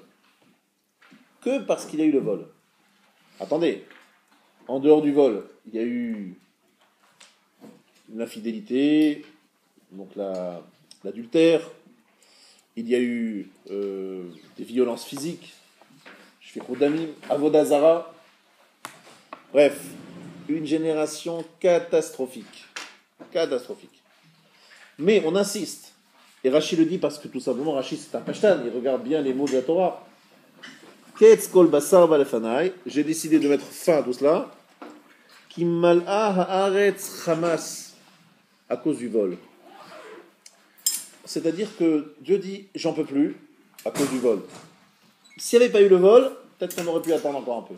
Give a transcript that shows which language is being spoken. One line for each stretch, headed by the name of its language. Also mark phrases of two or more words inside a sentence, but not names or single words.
French: Que parce qu'il y a eu le vol. Attendez, en dehors du vol, il y a eu l'infidélité, donc l'adultère, il y a eu des violences physiques,
Hebrew: שפיכות-דמים, עבודה זרה,
French: bref, une génération catastrophique. Mais on insiste, et Rashi le dit parce que tout simplement, Rashi c'est un pashtan, il regarde bien les mots de la Torah.
Hebrew: קץ כל בשר בא לפני,
French: j'ai décidé de mettre fin à tout cela.
Hebrew: כי מלאה הארץ חמס,
French: à cause du vol. C'est-à-dire que Dieu dit j'en peux plus à cause du vol. S'il n'y avait pas eu le vol, peut-être qu'on aurait pu attendre encore un peu.